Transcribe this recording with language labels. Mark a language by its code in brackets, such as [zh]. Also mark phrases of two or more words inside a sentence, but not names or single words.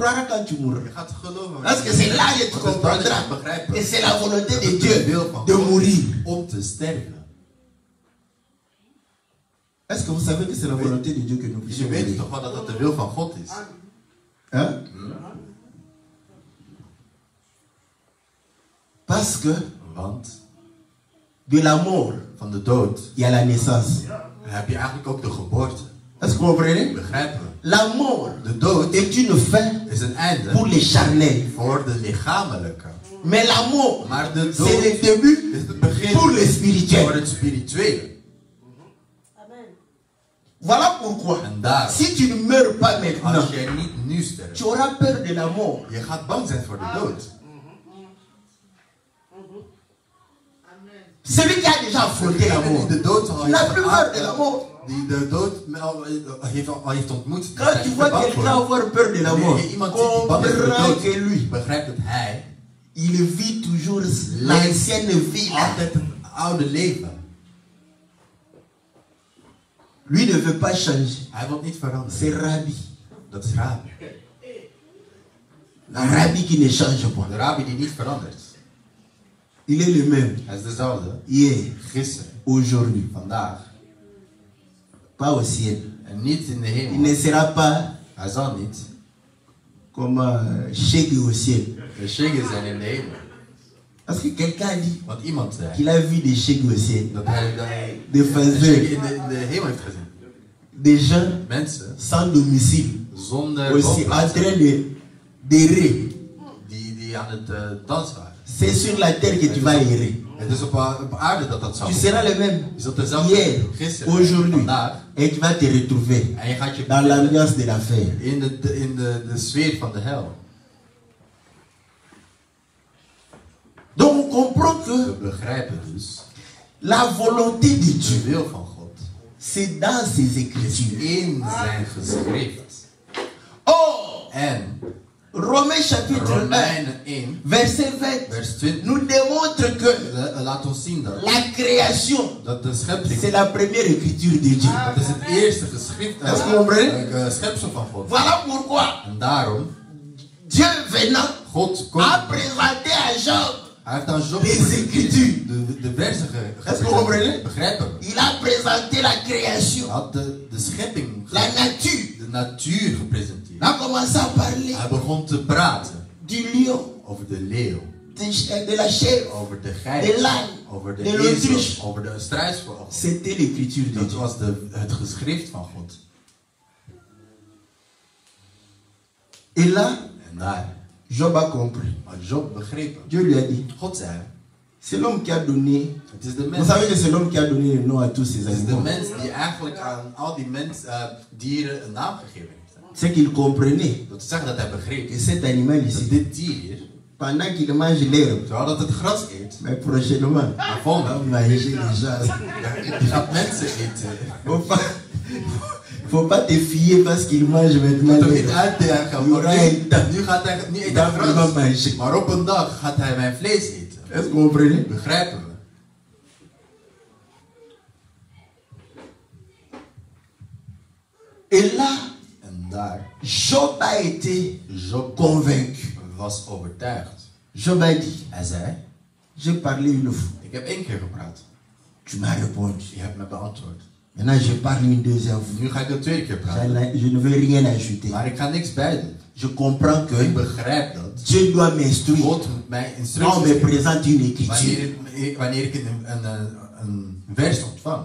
[fr] quand tu mourras. [nl] Je gaat geloven. [fr] Parce que c'est là que tu comprendras que c'est la volonté de Dieu de mourir. [nl] Om te sterven. [fr] Est-ce que vous savez que c'est la volonté de Dieu que nous puissions [nl] Je weet [fr] mourir? [nl] toch wel dat dat de wil van God is. [fr] Hein? Parce que [nl] Want [fr] de la mort, [nl] van de dood [fr] il y a la naissance. [nl] heb je eigenlijk ook de geboorte. [fr] Est-ce que vous comprenez? [nl] Begrijpen we? [fr] La mort [nl] De dood [fr] est une fin [nl] is een einde [fr] pour les charnels. [nl] voor de lichamelijke. [fr] Mais la mort, [nl] Maar de [fr] c'est [nl] dood [fr] le début [nl] is het begin [fr] pour les [nl] voor [fr] spirituels. [nl] het spirituele. [fr] Voilà pourquoi, [nl] En daarom, [fr] si tu ne meurs pas maintenant, [nl] als jij niet nu sterft, [fr] tu auras peur de la mort. [nl] je gaat bang zijn voor de dood. [fr] Celui qui a déjà affronté la [nl] Degene [fr] mort, [nl] die de dood al [fr] n'a [nl] heeft [fr] plus peur de la mort. [nl] die de dood al heeft ontmoet, die [fr] Quand [nl] zijn [fr] tu [nl] er [fr] vois [nl] bang [fr] quelqu'un [nl] voor. [fr] avoir peur de la mort, [nl] Wanneer je iemand ziet die bang is voor de [fr] comprends [nl] dood, [fr] que lui, [nl] begrijp dat hij [fr] il vit toujours l'ancienne vie là. [nl] altijd het oude leven. [fr] Lui ne veut pas changer. [nl] Hij wil niet veranderen. [fr] C'est Rabbi. [nl] Dat is Rabbi. [fr] Un Rabbi qui ne change pas. [nl] De Rabbi die niet verandert. [fr] Il est le même. [nl] Hij is dezelfde. [fr] Hier, [nl] Gisteren, [fr] aujourd'hui. [nl] vandaag. [fr] Pas au ciel. [nl] En niet in de [fr] Il [nl] hemel. [fr] ne sera pas [nl] Hij zal niet [fr] comme Cheikh au ciel. [nl] de shege zijn in de hemel. [fr] Parce que quelqu'un a dit [nl] Want iemand zei [fr] qu'il a vu des Cheikh au ciel. [nl] dat hij [fr] Des [nl] de [fr] faiseurs. [nl] shege in de hemel heeft gezien. [fr] Des gens [nl] Mensen [fr] sans domicile. [nl] zonder [fr] Aussi en [nl] woonplaats [fr] train d'errer. [nl] die aan het dansen waren. [fr] C'est sur la terre que tu vas errer. [nl] Het is op aarde dat zou [fr] Tu seras le même. [nl] Je zult dezelfde [fr] Hier, [nl] gisteren, [fr] aujourd'hui. [nl] vandaag. [fr] Et tu vas te retrouver [nl] En je gaat je [fr] dans l'ambiance de l'affaire. [nl] in de sfeer van de hel. [fr] Donc on comprend [nl] We [fr] que [nl] begrijpen dus [fr] la volonté de [nl] de [fr] Dieu, [nl] wil van God [fr] c'est dans ses [nl] is [fr] écritures. [nl] in zijn geschrift. [fr] Or, [nl] En [fr] Romains chapitre 1, [nl] Romeinen 1, [fr] verset 20, [nl] vers 20, [fr] nous démontre que [nl] laat ons zien [fr] la création, [nl] dat de schepping, [fr] c'est la première écriture de Dieu. [nl] dat is het eerste geschrift, [fr] Est-ce que vous comprenez? [nl] schepsel van God. [fr] Voilà pourquoi [nl] En daarom, [fr] Dieu venant [nl] God komt, [fr] a présenté à Job [nl] hij heeft aan Job [fr] les écritures. [nl] de versen [fr] Est-ce que vous comprenez? [nl] begrijpen we. [fr] Il a présenté la création, [nl] Hij had de schepping, [fr] la nature. [nl] de natuur gepresenteerd. [fr] Il a commencé à parler [nl] Hij begon te praten [fr] du lion, [nl] over de leeuw, [fr] de la chèvre, [nl] over de [fr] de [nl] geit, [fr] l'âne, [nl] over de [fr] de [nl] ezel, [fr] l'autruche. [nl] over de struisvogel. [fr] C'était l'écriture de [nl] Dat [fr] Dieu. [nl] was het geschrift van God. [fr] Et là, [nl] En daar [fr] Job a compris. [nl] had Job begrepen. [fr] Dieu lui a dit, [nl] God zei, [fr] c'est l'homme qui a donné. [nl] het is de [fr] Vous [nl] mens, [fr] savez que c'est l'homme qui a donné le nom à tous ces [nl] het is de [fr] animaux. [nl] mens die eigenlijk aan al die dieren een naam gegeven heeft. [fr] C'est qu'il comprenait [nl] Dat zegt dat hij begreep [fr] que cet animal [nl] dat [fr] ici, [nl] dit dier hier, [fr] pendant qu'il mange l'herbe, [nl] terwijl dat het gras eet, [fr] mais prochainement, [nl] maar [fr] va [nl] volgende, [fr] manger les gens. [nl] die gaat mensen eten. [fr] Faut pas te fier parce qu'il mange maintenant [nl] Moet er niet [fr] l'herbe. [nl] uitdagen, Joera want nu gaat hij niet eten Dan gras. [fr] va manger. [nl] Maar op een dag gaat hij mijn vlees eten. [fr] Est-ce que vous comprenez? [nl] Begrijpen we? [fr] Et là, [nl] En daar, [fr] Job a été [nl] Job [fr] convaincu. [nl] was overtuigd. [fr] Job a dit, [nl] Hij zei, [fr] j'ai parlé une fois. [nl] ik heb 1 keer gepraat. [fr] Tu m'as répondu. [nl] Je hebt me beantwoord. [fr] Maintenant, je parle une deuxième fois. [nl] Nu ga ik een 2e keer praten. [fr] Je ne veux rien ajouter. [nl] Maar ik ga niks bij doen. [fr] Je comprends [nl] Ik [fr] que [nl] begrijp dat [fr] Dieu doit m'instruire. [nl] God moet mij [fr] On [nl] instructies [fr] me [nl] geven. [fr] présente une écriture. [nl] Wanneer ik een vers ontvang.